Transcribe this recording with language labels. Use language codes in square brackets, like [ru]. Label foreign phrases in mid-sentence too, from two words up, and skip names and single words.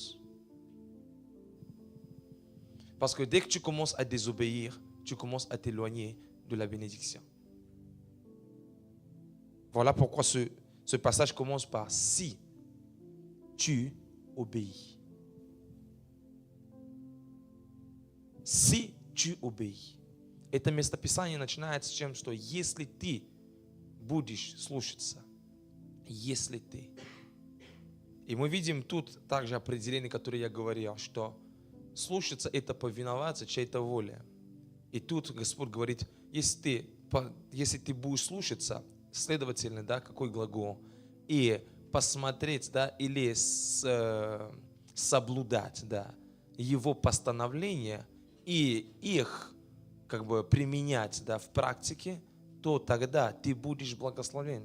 [fr] Parce que dès que tu commences à désobéir, tu commences à t'éloigner de la bénédiction. Voilà pourquoi ce passage commence par si tu obéis. Si tu obéis. [ru] Это местописание начинается с тем, что если ты будешь слушаться, если ты. И мы видим тут также определение, которое я говорил, что слушаться – это повиноваться чьей-то воле. И тут Господь говорит, если ты будешь слушаться, следовательно, да, какой глагол, и посмотреть, да, или соблюдать, да, Его постановления и их как бы применять, да, в практике, то тогда ты будешь благословен.